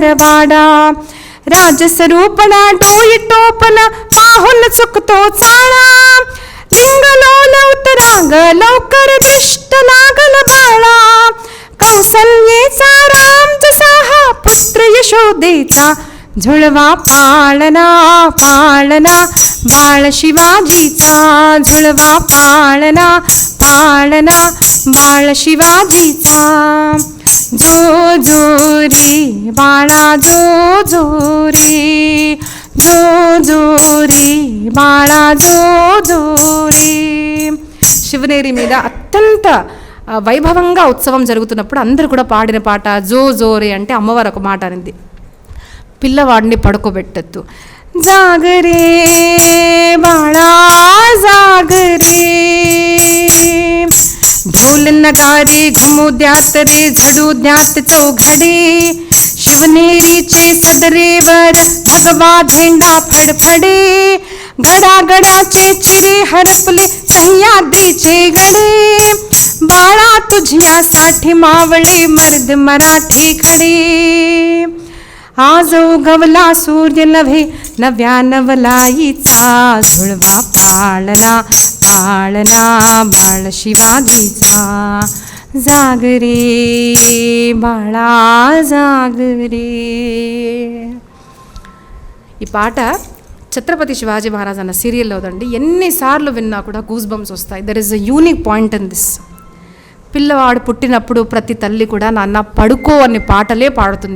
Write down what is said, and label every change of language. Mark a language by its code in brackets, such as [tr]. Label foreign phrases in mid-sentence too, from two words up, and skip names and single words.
[mr] वाडा, राजस्वरूपणा डोई टोपण पाहून चुकतो चाळा, लिंग लोलवतरा ग लवकर दृष्ट लागल बाळा, कौसल्येचा राम जसा हा पुत्र यशोदेचा, झुळवा पाळणा पाळणा बाळ शिवाजीचा, झुळवा पाळणा पाळणा बाळ शिवाजीचा. जो जो रे बाळा जो जो रे, जो जो रे बाळा जो जो रे. [te] శివనేరి మీద అత్యంత వైభవంగా ఉత్సవం జరుగుతున్నప్పుడు అందరూ కూడా పాడిన పాట [mr] जो जोरे [te] అంటే అమ్మవారు ఒక మాట అనింది, పిల్లవాడిని పడుకోబెట్టద్దు. [mr] जागरे बाळा जागरे, ढोल नगारे घुमू द्यात रे झडू द्यात चौघडे. शिवनेरीचे सदरेवर भगवा झेंडा फडफडे, गडागडाचे चिरे हरपले सह्याद्रीचे गडे. बाळा तुझ्यासाठी मावळे मर्द मराठे खडे. आज उगवला सूर्य नभे नव्या नवलाईचा, झुळवा पाळणा पाळणा बाळ शिवाजीचा. जागरे बाळा जागरे. [te] ఈ పాట ఛత్రపతి శివాజీ మహారాజ్ అన్న సీరియల్లో ఉందండి. ఎన్నిసార్లు విన్నా కూడా [en] goose bumps [te] వస్తాయి. [en] there is a unique point in this. [te] పిల్లవాడు పుట్టినప్పుడు ప్రతి తల్లి కూడా నాన్న పడుకో అనే పాటలే పాడుతుంది.